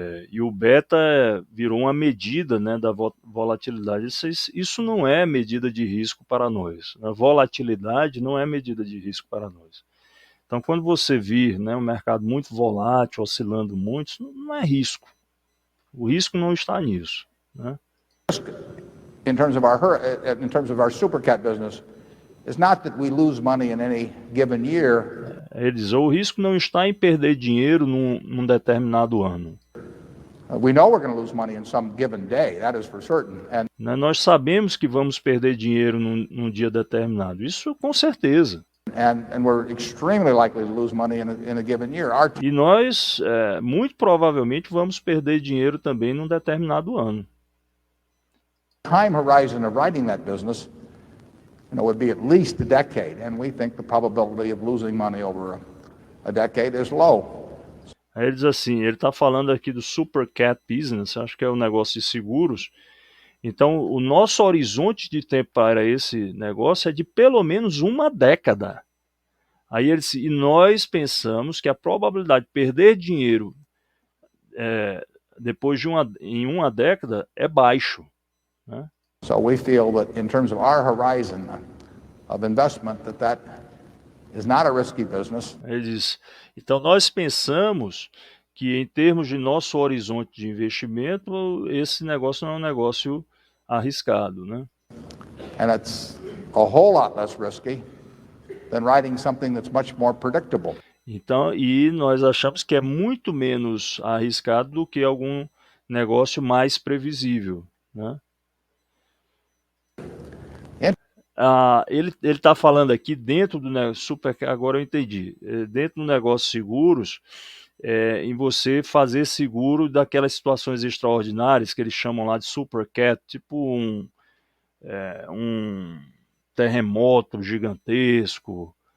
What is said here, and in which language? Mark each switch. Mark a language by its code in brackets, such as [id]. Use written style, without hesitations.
[pt] E o beta virou uma medida, né, da volatilidade. Isso não é medida de risco para nós. A volatilidade não é medida de risco para nós. Então, quando você vir, né, um mercado muito volátil, oscilando muito, isso não é risco. O risco não está nisso. Né? [en] In terms of our super cat business, is not that we lose money in any given year. [pt] Ele diz, o risco não está em perder dinheiro num determinado ano. [en] We know we're going to lose money in some given day, that is for certain. And [pt] nós sabemos que vamos perder dinheiro num dia determinado, isso com certeza. [en] And we're extremely likely to lose money in a given year. [pt] E nós, muito provavelmente, vamos perder dinheiro também num determinado ano. [en] Time horizon of writing that business, would be at least a decade, and we think the probability of losing money over a decade is low. [pt] Aí ele diz assim, ele está falando aqui do Super Cat Business, acho que é um negócio de seguros. Então, o nosso horizonte de tempo para esse negócio é de pelo menos uma década. Aí ele disse, e nós pensamos que a probabilidade de perder dinheiro depois em uma década é baixo. Né? [en] So we feel that in terms of our horizon of investment, that is not a risky business. [pt] Ele diz, então nós pensamos que em termos de nosso horizonte de investimento, esse negócio não é um negócio arriscado, né? [en] And it's a whole lot less risky than writing something that's much more predictable. [pt] Então, e nós achamos que é muito menos arriscado do que algum negócio mais previsível, né? Ele está falando aqui dentro do negócio, agora eu entendi, dentro do negócio seguros, em você fazer seguro daquelas situações extraordinárias que eles chamam lá de super cat, tipo um terremoto gigantesco,